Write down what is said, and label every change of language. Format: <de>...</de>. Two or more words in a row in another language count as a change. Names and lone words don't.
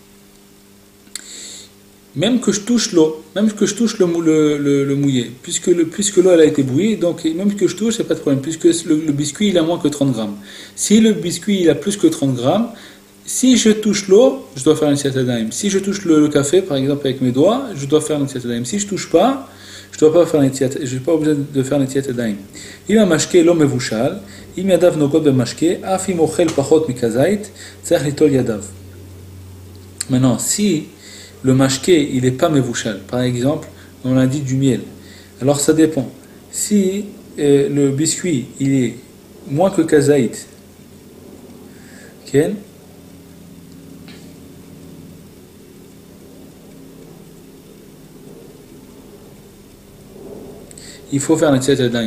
<fr>Même que je touche l'eau, même que je touche le mouillé, puisque l'eau elle a été bouillie, donc même que je touche, c'est pas de problème, puisque le biscuit il a moins que 30 grammes. Si le biscuit il a plus que 30 grammes, si je touche l'eau, je dois faire une</fr> <he>נטילת ידיים.</he> <fr>Si je touche le café, par exemple avec mes doigts, je dois faire une</fr> <he>נטילת ידיים.</he> <fr>Si je touche pas, je dois pas faire Netilat, je suis pas obligé de faire</fr> <he>נטילת ידיים. אם המשקה לא מבושל, אם ידיו נוגעות במשקה, אף אם אוכל פחות מכזית, צריך ליטול ידיו.</he> <fr>Maintenant, si le mashké, il n'est pas mevouchal, par exemple, on a dit du miel, alors ça dépend. Si le biscuit, il est moins que kazaït, okay, il faut faire un</fr> <he>נטילת ידיים.</he>